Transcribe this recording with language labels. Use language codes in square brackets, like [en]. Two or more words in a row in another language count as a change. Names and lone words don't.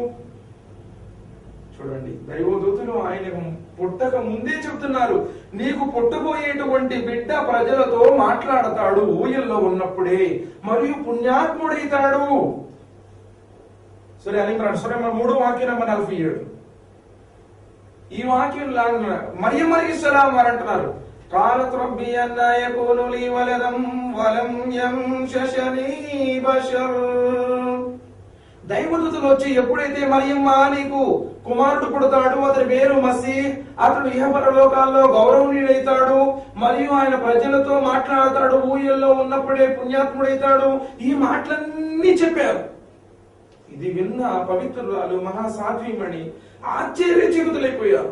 [te] చూడండి, దైవదూతలు ఆయన పుట్టక ముందే చెప్తున్నారు, నీకు పుట్టబోయేటువంటి బిడ్డ ప్రజలతో మాట్లాడతాడు ఊయల్లో ఉన్నప్పుడే, మరియు పుణ్యాత్ముడైతాడు. సరే అని 3 వాక్యం నంబర్ 47. ఈ వాక్యం మరియం అలైహిస్సలాం వారు అంటున్నారు, [ar] قالت ربي أنى يكون لي ولد ولم يمسسني بشر. [te] దైవదూతలు వచ్చి ఎప్పుడైతే మరియమ్మ నీకు కుమారుడు పుడతాడు, అతని పేరు మసీహ్, అతడు ఇహపరలోకాల్లో గౌరవనీయుడైతాడు, మరియు ఆయన ప్రజలతో మాట్లాడతాడు, ఊయల్లో ఉన్నప్పుడే పుణ్యాత్ముడైతాడు, ఈ మాటలన్నీ చెప్పారు. ఇది విన్న పవిత్రురాలు మహాసాధ్వీమణి ఆశ్చర్యచకితులైపోయారు.